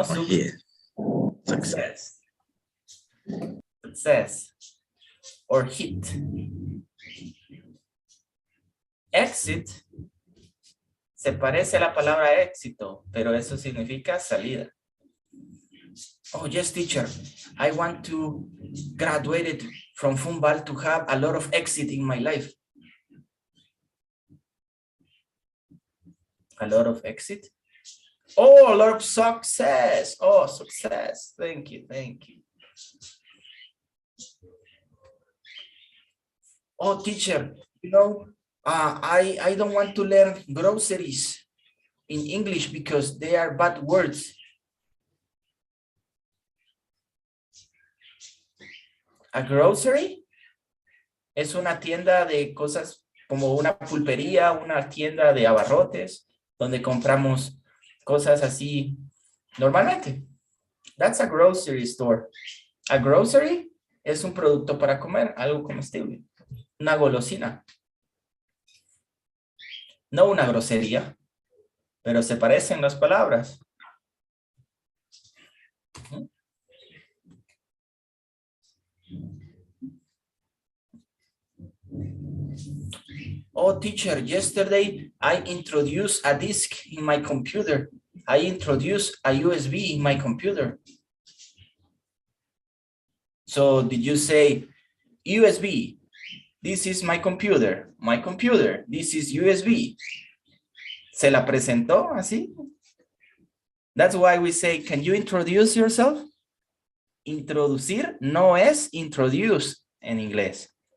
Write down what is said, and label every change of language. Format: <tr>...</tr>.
<en>Oh, yeah. Success. Success. Or hit.</en> <es>Exit se parece a la palabra éxito, pero eso significa salida.</es> <en>Oh, yes, teacher. I want to graduate from Fumbal to have a lot of exit in my life. A lot of exit? Oh, a lot of success. Oh, success. Thank you, thank you. Oh, teacher, you know, I don't want to learn groceries in English because they are bad words.</en> <es>A grocery es una tienda de cosas como una pulpería, una tienda de abarrotes, donde compramos cosas así normalmente.</es> <en>That's a grocery store.</en> <es>A grocery es un producto para comer, algo comestible, una golosina. No una grosería, pero se parecen las palabras.</es> <en>Oh, teacher, yesterday I introduced a disk in my computer. I introduced a USB in my computer. So did you say USB? This is my computer. My computer. This is USB.</en> <es>¿Se la presentó así?</es> <en>That's why we say, can you introduce yourself?</en> <es>Introducir no es introduce en inglés.</es>